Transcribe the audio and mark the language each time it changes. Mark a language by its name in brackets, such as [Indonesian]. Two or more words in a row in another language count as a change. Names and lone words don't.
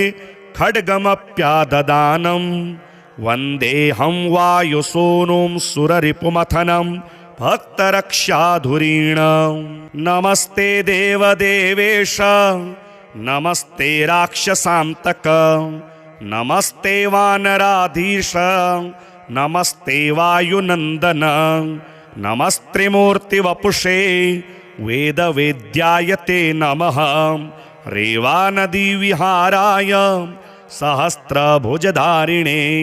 [Sanskrit] खड्गमप्याददानं वन्देऽहं वायुसूनुं सुररिपुमथनं भक्तरक्षाधुरीणां नमस्ते देवदेवेश नमस्ते राक्षसान्तक નમસ્તે વાનરાધીશ નમસ્તે વાયુનંદન નમસ્ત્રિમૂર્તિ વપુષે વેદવેદ્યાય તે નમઃ રેવાનદી વિહારાય સહસ્રભુજધારિણે